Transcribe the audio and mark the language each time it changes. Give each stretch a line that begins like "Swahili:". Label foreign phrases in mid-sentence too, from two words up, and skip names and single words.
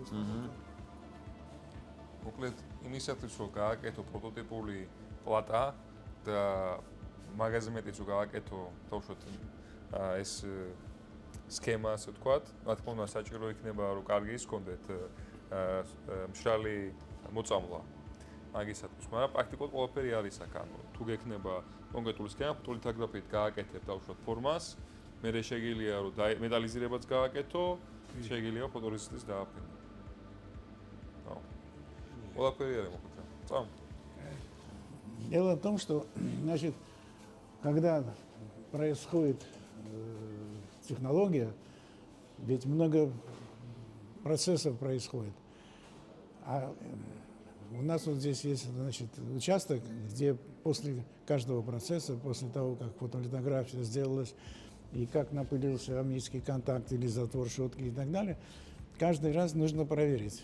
Georgian: მოკლედ იმისათვის რომ გააკეთო პროტოტიპული პლატა და მაგაზე მეტიც რომ გააკეთო თავშოთ ეს სქემა ასე ვთქვათ, რა თქმა უნდა საჭირო იქნება რომ კარგი ის კონდეთ მშრალი მოწამვლა მაგისათვის, მაგრამ პრაქტიკულად ყველაფერი არის აქ, ანუ თუ გექნება კონკრეტული სქემა, ფოტოლითოგრაფიით გააკეთებ თავშოთ ფორმას, მერე შეგიძლია რომ მეტალიზირებაც გააკეთო, შეგიძლია ფოტორეზისტის დააფინო. აუ. ყველაფერი არის მოკლედ. წამ.
Russian: Дело в том, что, значит, когда происходит технология, ведь много процессов происходит. А у нас вот здесь есть, значит, участок, где после каждого процесса, после того, как фотолитография сделалась, и как напылился аммийский контакт или затвор щетки и так далее, каждый раз нужно проверить.